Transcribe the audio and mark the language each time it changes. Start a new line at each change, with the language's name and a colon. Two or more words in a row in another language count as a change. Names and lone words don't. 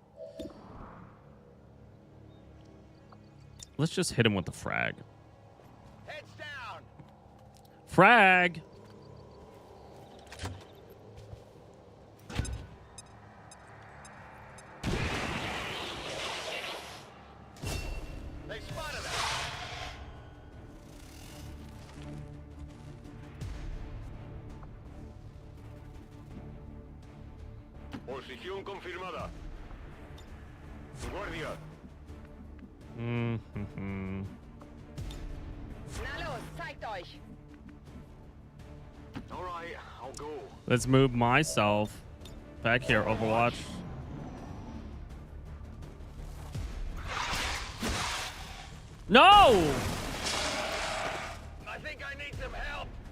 English: Let's just hit him with the frag. Heads down. Frag. They spotted us.
Spanish: Posición confirmada. Guardia. Mm-hmm.
German: Na los, zeigt euch.
English: All right, I'll go. Let's move myself back here, Overwatch. No! I think I need some help.